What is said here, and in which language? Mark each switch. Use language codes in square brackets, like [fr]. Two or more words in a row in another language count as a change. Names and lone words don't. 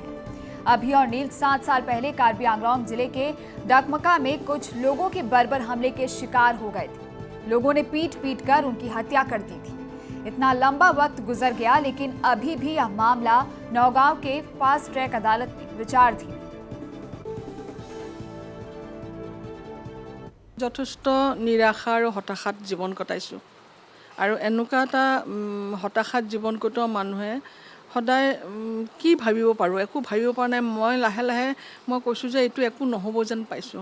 [hi] अभि और नील 7 साल पहले कार्बी आंगलोंग जिले के डकमका में कुछ लोगों के बर्बर हमले के शिकार हो गए थे। लोगों ने पीट कर उनकी हत्या कर दी थी। इतना लंबा वक्त गुजर गया, लेकिन अभी भी यह मामला नौगांव के [en] fast track [hi] अदालत में विचाराधीन है। [as] যথেষ্ট নিৰাশা আৰু হতাশাত জীৱন কটাইছোঁ আৰু এনেকুৱা এটা হতাশাত জীৱন কটোৱা মানুহে সদায় কি ভাবিব পাৰোঁ, একো ভাবিব পৰা নাই। মই লাহে লাহে মই কৈছোঁ যে এইটো একো নহ'ব যেন পাইছোঁ।